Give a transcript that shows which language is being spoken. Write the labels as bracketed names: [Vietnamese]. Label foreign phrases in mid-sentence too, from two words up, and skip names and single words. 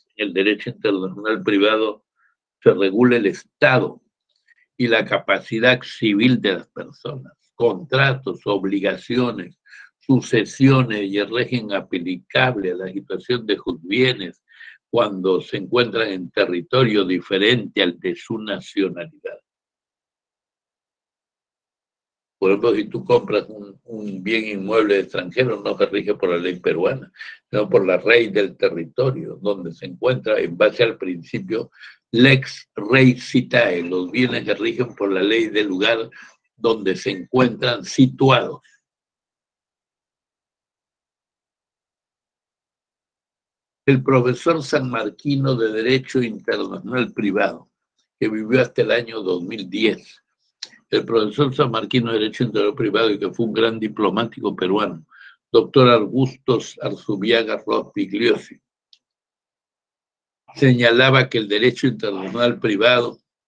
[Spanish] En el derecho internacional privado se regula el estado y la capacidad civil de las personas, contratos, obligaciones, sucesiones y el régimen aplicable a la situación de sus bienes cuando se encuentran en territorio diferente al de su nacionalidad. Por ejemplo, si tú compras un bien inmueble extranjero, no se rige por la ley peruana, sino por la ley del territorio, donde se encuentra en base al principio [Latin] lex rei citae. [Spanish] Los bienes se rigen por la ley del lugar donde se encuentran situados. El profesor sanmarquino de Derecho Internacional Privado, que vivió hasta el año 2010, el profesor sanmarquino de Derecho Internacional Privado y que fue un gran diplomático peruano, doctor Augusto Arzubiaga Rospigliosi, señalaba que el derecho internacional privado,